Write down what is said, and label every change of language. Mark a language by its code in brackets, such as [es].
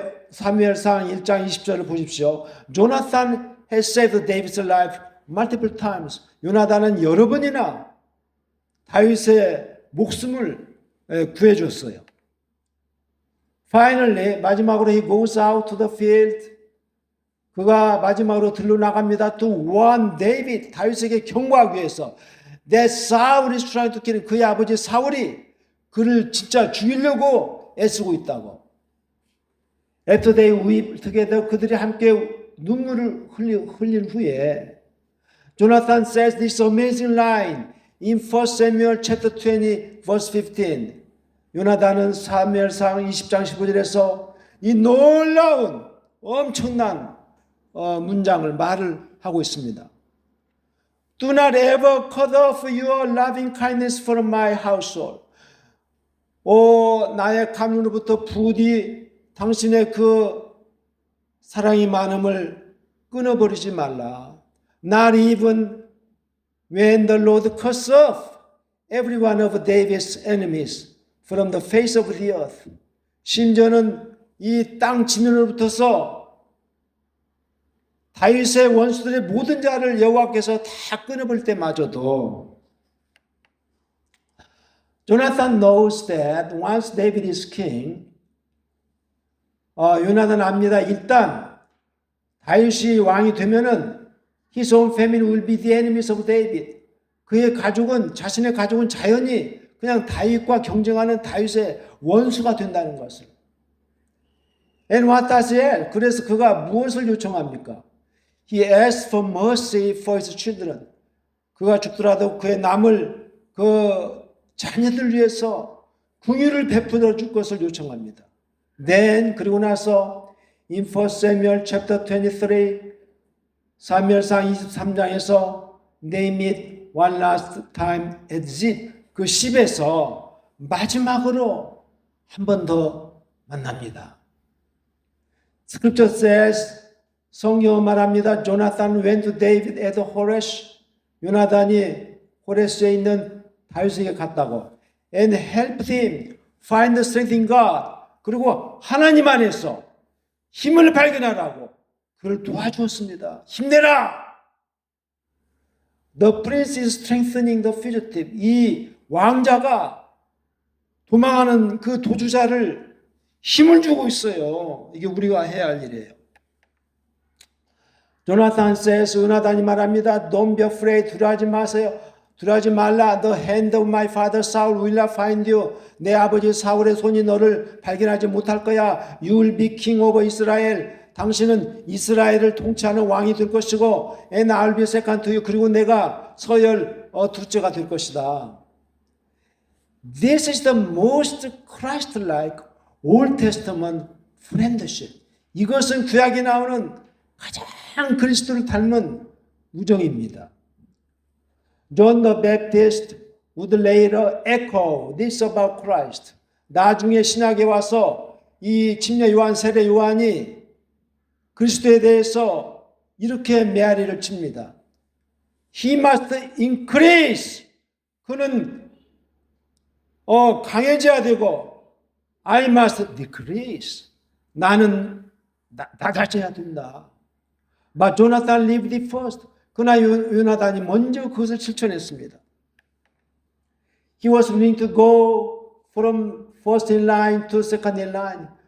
[ko] 사무엘상 1장 20절을 보십시오. [en] Jonathan has saved David's life multiple times. [ko] 요나단은 여러 번이나 다윗의 목숨을 구해줬어요. [en] Finally, [ko] 마지막으로 [en] he goes out to the field. [ko] 그가 마지막으로 들러 나갑니다. [en] To warn David, [ko] 다윗에게 경고하기 위해서. [en] That Saul is trying to kill him. [ko] 그의 아버지 사울이 그를 진짜 죽이려고 애쓰고 있다고. [en] After they weep together, [ko] 그들이 함께 눈물을 흘린 후에 [en] Jonathan says this amazing line in 1 Samuel chapter 20 verse 15. [ko] 요나단은 사무엘상 20장 15절에서 이 놀라운 엄청난 말을 하고 있습니다. [en] Do not ever cut off your loving kindness from my household. [ko] 나의 가문으로부터 부디 당신의 그 사랑이 많음을 끊어버리지 말라. [en] Not even when the Lord cuts off every one of David's enemies from the face of the earth. [ko] 심지어는 이 땅 지면으로부터서 다윗의 원수들의 모든 자를 여호와께서 다 끊어버릴 때마저도 [en] Jonathan knows that once David is king, [ko] 요나단 압니다. 일단 다윗이 왕이 되면은 [en] his own family will be the enemies of David. [ko] 그의 가족은 자신의 가족은 자연히 그냥 다윗과 경쟁하는 다윗의 원수가 된다는 것을. [en] And what does he ask? [ko] 그래서 그가 무엇을 요청합니까? [en] He asks for mercy for his children. [ko] 그가 죽더라도 그의 남을 그 자녀들 위해서 긍휼을 베풀어 줄 것을 요청합니다. [en] Then [ko] 그리고 나서 [en] in 1 Samuel chapter 23 [ko] 사무엘상 23장에서 [en] they meet one last time at Ziph. [ko] 그 10에서 마지막으로 한 번 더 만납니다. [en] Scripture says, [ko] 성경은 말합니다. [en] Jonathan went to David at Horesh. [ko] 요나단이 호레스에 있는 다윗에게 갔다고. [en] And helped him find the strength in God. [ko] 그리고 하나님 안에서 힘을 발견하라고 그를 도와주었습니다. 힘내라! [en] The prince is strengthening the fugitive. [ko] 이 왕자가 도망하는 그 도주자를 힘을 주고 있어요. 이게 우리가 해야 할 일이에요. [en] Jonathan says, [ko] 요나단이 말합니다. [en] Don't be afraid. [ko] 두려워하지 마세요. 두려워하지 말라. [en] The hand of my father Saul will not find you. [ko] 내 아버지 사울의 손이 너를 발견하지 못할 거야. [en] You will be king over Israel. [ko] 당신은 이스라엘을 통치하는 왕이 될 것이고, [en] and I'll be second to you. [ko] 그리고 내가 서열 둘째가 될 것이다. [en] This is the most Christ-like Old Testament friendship. [ko] 이것은 구약에 나오는 가장 그리스도를 닮은 우정입니다. [en] John the Baptist would later echo this about Christ. [ko] 나중에 신약에 와서 이 침례 요한, 세례 요한이 그리스도에 대해서 이렇게 메아리를 칩니다. [en] He must increase. [ko] 그는 강해져야 되고 [en] I must decrease. [ko] 나는 낮아져야 된다. [en] But Jonathan lived it first. [ko] 그러나 요나단이 먼저 그것을 실천했습니다. [en] He was willing to go from first in line to second in line.